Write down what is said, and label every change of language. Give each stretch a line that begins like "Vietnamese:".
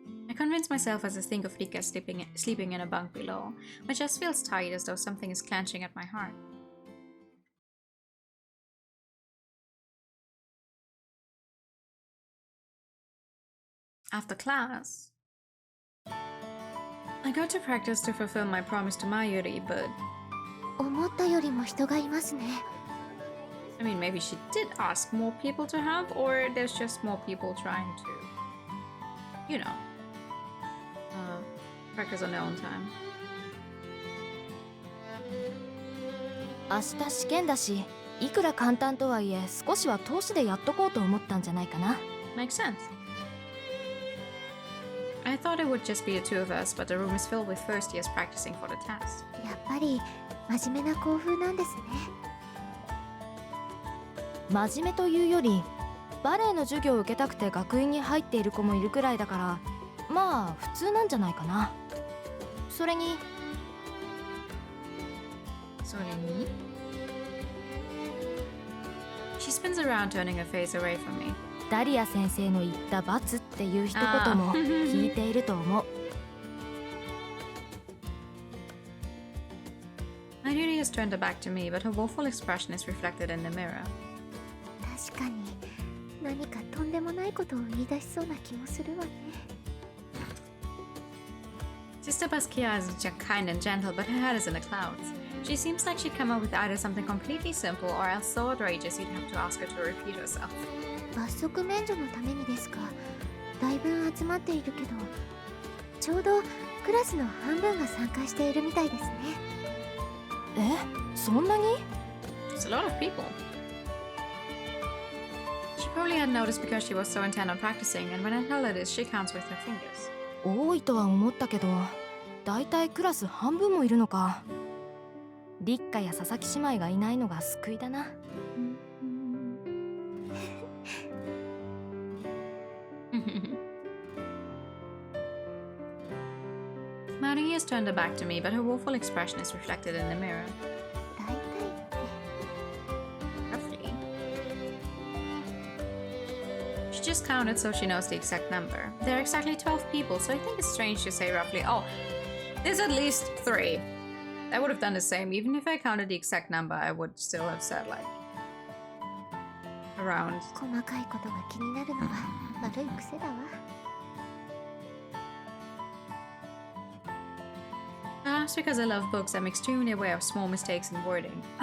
English: I convince myself as I think of Rika sleeping in a bunk below, but just feels tight as though something is clenching at my heart. After class, I go to practice to fulfill my promise to Mayuri, but
Japanese: 思ったよりも人がいますね。
English: I mean, maybe she did ask more people to have, or there's just more people trying to, you know, practice on their own time.
Japanese: 明日試験だし、いくら簡単とはいえ少しは通しでやっとこうと思ったんじゃないかな。
English: Makes sense. I thought it would just be the two of us, but the room is filled with first years practicing for the test.
Japanese: やっぱり真面目な校風なんですね。真面目というより、バレエの授業を受けたくて学院に入っている子もいるくらいだから、まあ普通なんじゃないかな。それに
English: She spins around, turning her face away from me.
Japanese: ダリア先生の言った罰っていう一言も聞いていると思う。
English: Mayuri has turned her back to me, but her woeful expression is reflected in the mirror.
Japanese: 確かに何かとんでもないことを言い出しそうな気もするわね。
English: Sister Basquiat is kind and gentle, but her head is in the clouds. She seems like she'd come up with either something completely simple or else so outrageous you'd have to ask her to repeat herself.
Japanese: 罰則免除のためにですか。だいぶ集まっているけど、ちょうどクラスの半分が参加しているみたいですね。え、そんなに？
English: It's a lot of people. She probably hadn't noticed because she was so intent on practicing, and when I tell her this, she counts with her fingers.
Japanese: 多いとは思ったけど、だいたいクラス半分もいるのか。立花や佐々木姉妹がいないのが救いだな。
English: Marie has turned her back to me, but her woeful expression is reflected in the mirror.
Japanese: だいたいって。
English: Roughly. She just counted so she knows the exact number. There are exactly 12 people, so I think it's strange to say roughly, oh, there's at least 3. I would have done the same. Even if I counted the exact number, I would still have said like around.
Japanese: 細かいことが気になるのは悪い癖だわ。
English: Perhaps because I love books, I'm extremely aware of small mistakes in wording.